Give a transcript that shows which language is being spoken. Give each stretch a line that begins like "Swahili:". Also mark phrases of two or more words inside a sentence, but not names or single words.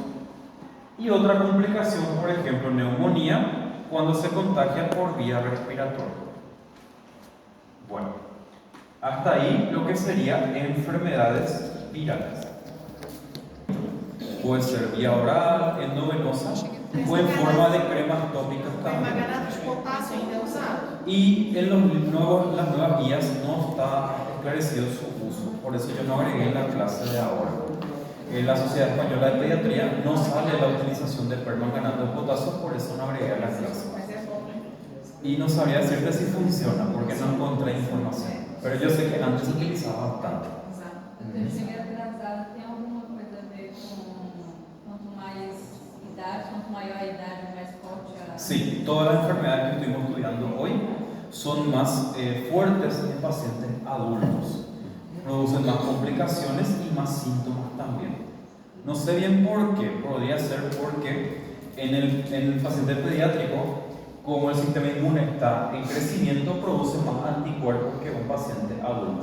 Spanish: Y otra complicación, por ejemplo, neumonía, cuando se contagia por vía respiratoria. Bueno, hasta ahí lo que serían enfermedades virales. Puede ser vía oral, endovenosa o en forma de cremas tópicas también.
Portuguese: Permanganato de potasio ainda é usado?
Spanish: Y en las nuevas guías no está esclarecido su uso, por eso yo no agregué en la clase de ahora. En la Sociedad Española de Pediatría no sale la utilización de permanganato de potasio, por eso no agregué a la clase.
Portuguese: Mas é bom, né?
Spanish: Y no sabría decirte si funciona, porque no encontré información. Pero yo sé que antes se utilizaba bastante.
Portuguese: Exato. Eu cheguei atrasada, tem alguma coisa a ver com quanto mais idade, quanto maior a idade, mais forte a...
Spanish: Sí, todas las enfermedades que estuvimos estudiando hoy son más fuertes en pacientes adultos. Producen más complicaciones y más síntomas también. No sé bien por qué, podría ser porque en el paciente pediátrico, como el sistema inmune está en crecimiento, produce más anticuerpos que un paciente adulto.